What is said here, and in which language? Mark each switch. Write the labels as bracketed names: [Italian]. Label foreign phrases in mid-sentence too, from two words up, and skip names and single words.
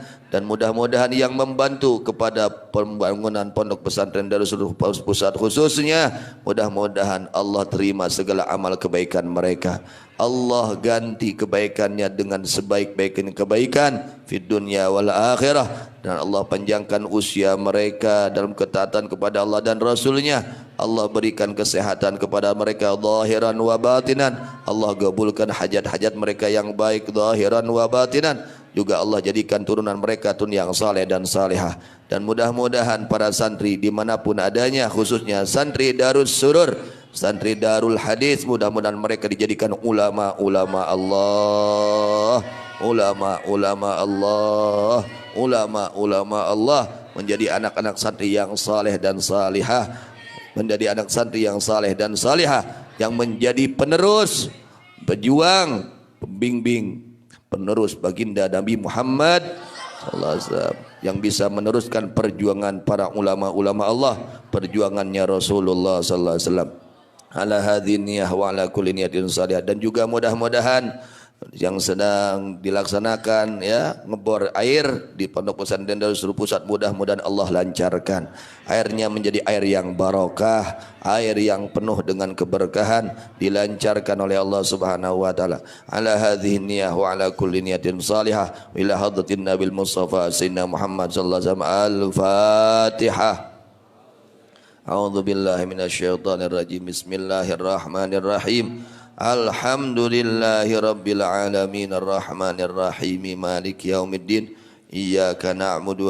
[Indonesian] Dan mudah-mudahan yang membantu kepada pembangunan pondok pesantren Darul Pusat khususnya, mudah-mudahan Allah terima segala amal kebaikan mereka. Allah ganti kebaikannya dengan sebaik-baiknya kebaikan di dunia [Arabic] والآخرة. [Indonesian] Dan Allah panjangkan usia mereka dalam ketaatan kepada Allah dan Rasulnya. Allah berikan kesehatan kepada mereka [Arabic] ظاهرا وباطنا. [Indonesian] Allah gabulkan hajat-hajat mereka yang baik [Arabic] ظاهرا وباطنا. [Indonesian] Juga Allah jadikan turunan mereka yang saleh dan salihah. Dan mudah-mudahan para santri dimanapun adanya, khususnya santri Darus Surur, santri Darul Hadis, mudah-mudahan mereka dijadikan ulama-ulama Allah, ulama-ulama Allah, ulama-ulama Allah, menjadi anak-anak santri yang saleh dan salihah, menjadi anak santri yang saleh dan salihah, yang menjadi penerus, pejuang, pembimbing, penerus baginda Nabi Muhammad [Arabic] صلى الله عليه وسلم, [Indonesian] yang bisa meneruskan perjuangan para ulama-ulama Allah, perjuangannya Rasulullah [Arabic] صلى الله عليه وسلم. على هذه النية وعلى كل نية صالحة. [Indonesian] Dan juga mudah-mudahan yang sedang dilaksanakan ya ngebor air di Pondok Pesantren Darussalam Pusat, mudah-mudahan Allah lancarkan airnya menjadi air yang barokah, air yang penuh dengan keberkahan, dilancarkan oleh Allah [Arabic] سبحانه وتعالى. على هذه النية وعلى كل نية صالحة إلى حضرة النبي المصطفى سيدنا محمد صلى الله عليه وسلم. Al-Fatihah. أعوذ بالله من الشيطان الرجيم. بسم الله الرحمن الرحيم. الحمد لله رب العالمين الرحمن الرحيم مالك يوم الدين إياك نعبد